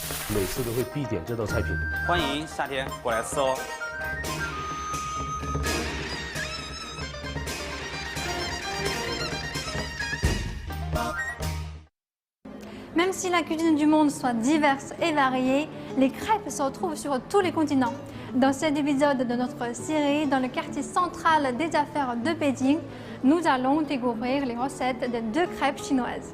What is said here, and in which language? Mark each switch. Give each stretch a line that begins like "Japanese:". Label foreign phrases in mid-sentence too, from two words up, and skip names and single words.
Chinese: 每次都会必点这道菜品。欢迎夏天过来吃哦。
French: Même si la cuisine du monde soit diverse et variée, les crêpes se retrouvent sur tous les continents. Dans cet épisode de notre série, dans le quartier central des affaires de Pékin, nous allons découvrir les recettes des deux crêpes chinoises.